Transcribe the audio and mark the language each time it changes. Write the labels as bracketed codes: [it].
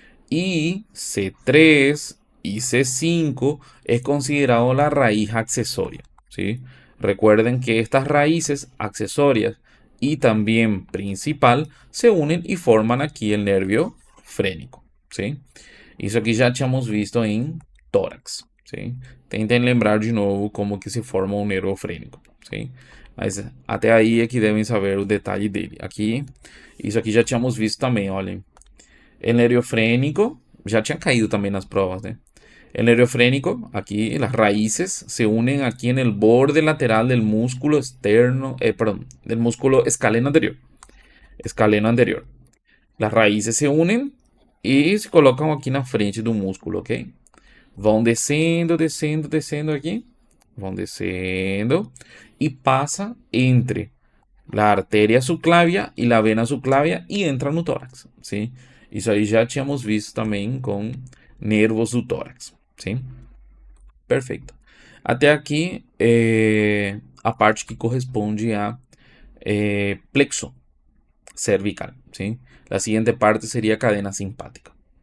[es] Y C3 y C5 es considerado la raíz accesoria, ¿sí? Recuerden que estas raíces accesorias y también principal se unen y forman aquí el nervio frénico, ¿sí? [pt] Isso aqui já tínhamos visto em tórax, ¿sí? Tentem lembrar de novo como que se forma um nervo frênico, ¿sí? Mas até aí é que devem saber o detalhe dele. Aqui, isso aqui já tínhamos visto também, olhem. [es] El nervio frénico, ya tinha caído también las pruebas, ¿eh? El nervio frénico, aquí las raíces se unen aquí en el borde lateral del músculo externo, perdón, del músculo escaleno anterior. Escaleno anterior. Las raíces se unen y se colocan aquí en la frente del músculo, ¿ok? [pt] Vão descendo, descendo, descendo aqui. Vão descendo [es] y pasa entre la arteria subclavia y la vena subclavia y entra no tórax, ¿sí? [pt] Isso aí já tínhamos visto também com nervos do tórax, sim? Perfeito. Até aqui a parte que corresponde a plexo cervical, sim? A seguinte parte seria a cadena simpática.